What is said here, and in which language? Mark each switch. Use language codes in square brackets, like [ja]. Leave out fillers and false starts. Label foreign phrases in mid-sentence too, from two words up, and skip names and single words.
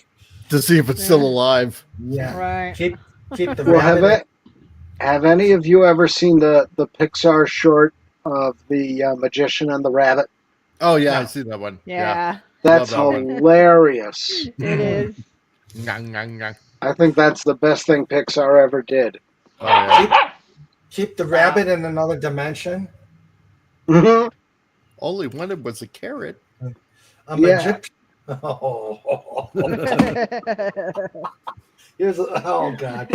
[en] To see if it's still alive. Yeah. Right. Keep the Well, rabbit. have any of you ever seen the Pixar short of the magician and the rabbit? Oh, yeah, No. I see that one. Yeah, That's Love that one. hilarious. it is. Ngang, ngang, ngang. I think that's the best thing Pixar ever did. Oh, yeah. Keep the rabbit in another dimension. Mhm. All he wanted was a carrot. A Yeah. magician. Oh. Here's oh god.